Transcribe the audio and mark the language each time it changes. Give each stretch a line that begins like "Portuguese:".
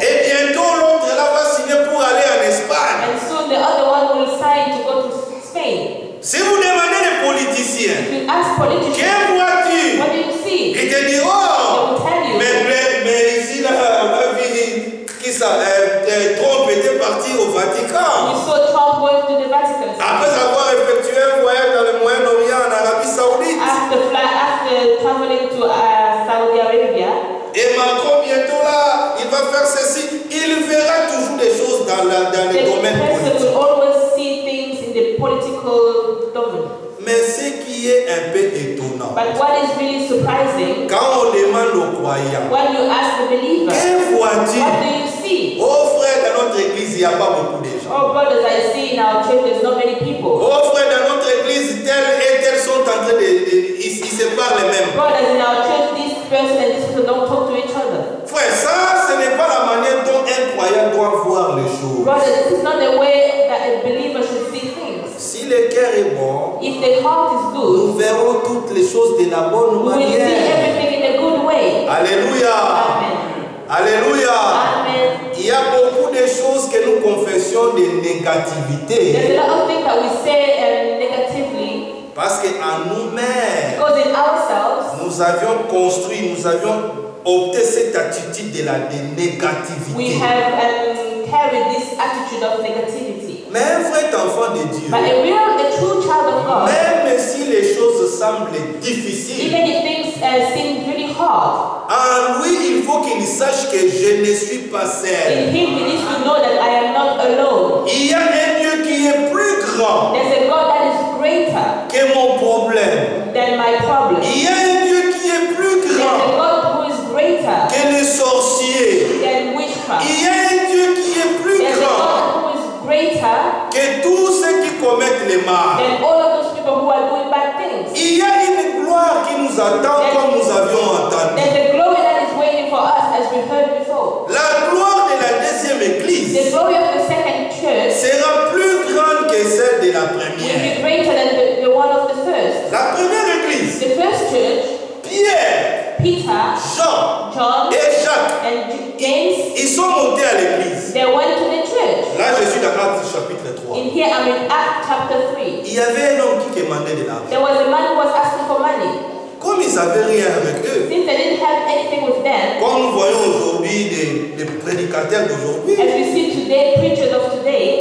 French: Et bientôt, l'autre là va signer pour aller en Espagne.
English: And soon the other one will sign to go to Spain.
French: Si vous demandez les politiciens,
English: If you ask politicians,
French: que vois-tu?
English: what do you see?
French: Ils te
English: They
French: diront,
English: will tell you.
French: mais ici, là, on a vu qui ça, Trump était parti au Vatican.
English: You saw Trump going to the Vatican
French: Après avoir effectué un voyage dans le Moyen-Orient, en Arabie Saoudite.
English: after traveling to Saudi Arabia.
French: Et Macron, bientôt là, il va faire ceci. Il verra toujours des choses dans
English: The
French: le domaine
English: person
French: politique.
English: will always see things in the political domain.
French: Mais ce qui est un peu étonnant,
English: But what is really surprising,
French: quand on demande aux croyants,
English: when you ask the believer,
French: que vois-tu?
English: what do you see?
French: Oh frère, dans notre église, il n'y a pas beaucoup de gens.
English: Oh brothers, I see in our church there's not many people.
French: Oh frère, dans notre église, tels et tels sont en train ils se parlent même.
English: Brothers, in our church, this person and this person don't talk to each other.
French: Frère, ça, ce n'est pas la manière dont un croyant doit voir les choses.
English: Brothers, this is not the way that a believer should see things.
French: Si le cœur est bon,
English: If the heart is good,
French: nous verrons toutes les choses de la bonne
English: we will see
French: manière.
English: everything in a good way. Alléluia. Amen. Alléluia. Amen.
French: Il y a beaucoup de choses que nous confessions de négativité.
English: There's a lot of things that we say negatively
French: Parce qu'en nous-mêmes,
English: because in ourselves
French: nous avions construit, nous avions opté cette attitude de
English: we
French: négativité.
English: have carried this attitude of negativity.
French: Mais un vrai enfant de Dieu,
English: But a true child of God,
French: même si les choses semblent difficiles,
English: even if things seem really hard,
French: en lui, il faut faut qu'il sache que je ne suis pas
English: In
French: seul.
English: him, he needs to know that I am not alone.
French: Il y a un Dieu qui est plus grand
English: There's a God that is greater
French: que mon problème.
English: than my problem.
French: Il y a un Dieu qui est plus
English: There's a
French: grand
English: God who is greater
French: que les sorciers.
English: than witchcraft.
French: Il y a un Dieu qui est plus
English: There's a
French: grand
English: God who is greater
French: que tous ceux qui commettent les mal.
English: than all of those people who are doing bad things.
French: Il y a une gloire qui nous attend comme nous avions entendu.
English: There's a glory that is waiting for us as we heard before.
French: La gloire de la deuxième église
English: The glory of the second church
French: sera plus grande que celle de la
English: will
French: première.
English: be greater than the one of the first.
French: La première église,
English: The first church,
French: Pierre,
English: Peter,
French: Jean
English: John,
French: et Jacques,
English: and James,
French: ils sont montés à l'église.
English: they went to the church.
French: Là, je suis dans Actes chapitre 3.
English: In here, I'm in Acts chapter 3.
French: Il y avait un homme qui demandait de l'argent.
English: There was a man who was asking for money.
French: Comme ils n'avaient rien avec eux,
English: Since they didn't have anything with them,
French: comme nous voyons aujourd'hui des prédicateurs d'aujourd'hui,
English: as we see today, preachers of today,